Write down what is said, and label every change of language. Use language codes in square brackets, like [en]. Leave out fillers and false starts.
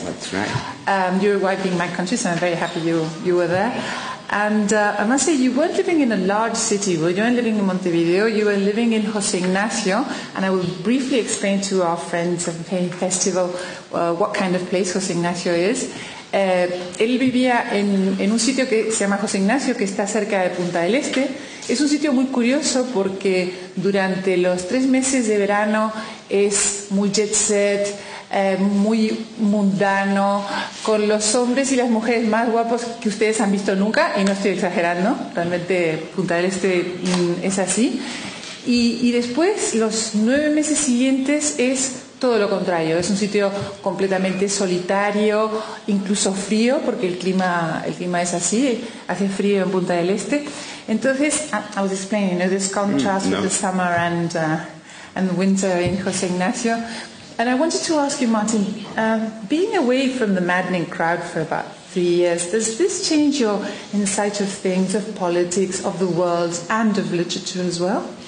[en] That's right. Uruguay being my country, so I'm very happy you were there. And I must say, you weren't living in a large city. You weren't living in Montevideo. You were living in José Ignacio. And I will briefly explain to our friends of the festival what kind of place José Ignacio is. [es] Él vivía en un sitio que se llama José Ignacio, que está cerca de Punta del Este. Es un sitio muy curioso porque durante los 3 meses de verano es muy jet set, muy mundano, con los hombres y las mujeres más guapos que ustedes han visto nunca, y no estoy exagerando, realmente Punta del Este es así. Y después, los 9 meses siguientes es todo lo contrario, es un sitio completamente solitario, incluso frío, porque el clima es así, hace frío en Punta del Este. [en] Entonces, I was explaining, this contrast with the summer and the winter in José Ignacio. And I wanted to ask you, Martin, being away from the maddening crowd for about 3 years, does this change your insight of things, of politics, of the world, and of literature as well?